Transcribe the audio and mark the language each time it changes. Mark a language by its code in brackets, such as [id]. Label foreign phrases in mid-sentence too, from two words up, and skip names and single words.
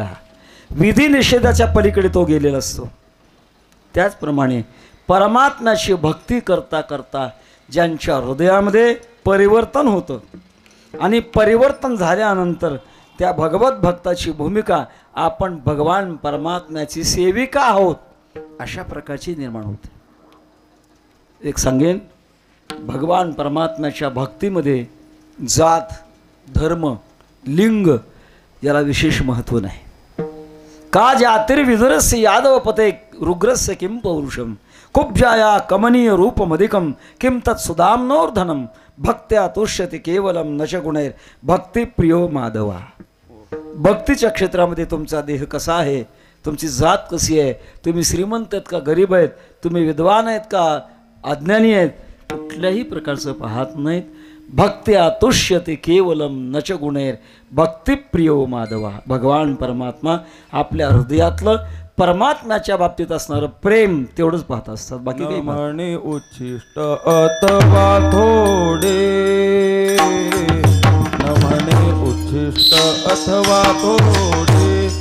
[mr] विधी निषेधाच्या पलीकडे तो गेलेला असतो. त्याचप्रमाणे परमात्म्याची भक्ती करता करता ज्यांच्या हृदयामध्ये परिवर्तन होतं आणि परिवर्तन झाल्यानंतर त्या भगवत भक्ताची भूमिका आपण भगवान परमात्म्याची सेविका आहोत अशा प्रकारची निर्माण होते. एक सांगेन, भगवान परमात्म्याच्या भक्तीमध्ये जात धर्म लिंग याला विशेष महत्त्व नाही. [sa] का जातिर्विदुरस्य यादवपते रुग्रस्य किं पौरुषम कुब्जाया कमनीय रूपमधिकम किं तत्सुधाम्नोर्धनम भक्त्या तुष्यते केवलम नच गुणैर भक्तिप्रियो माधवा. [mr] भक्तीच्या क्षेत्रामध्ये तुमचा देह कसा आहे, तुमची जात कशी आहे, तुम्ही श्रीमंत आहेत का गरीब आहेत, तुम्ही विद्वान आहेत का अज्ञानी आहेत, कुठल्याही प्रकारचं पाहत नाहीत. [sa] भक्त्या तुष्यते केवलम नच गुणैर भक्तिप्रियो माधवा. [mr] भगवान परमात्मा आपल्या हृदयातलं परमात्म्याच्या बाबतीत असणारं प्रेम तेवढंच पाहत असतात. बाकी काही म्हणे उच्छिष्ट अथवा थोडे, न म्हणे उच्छिष्ट अथवा थोडे,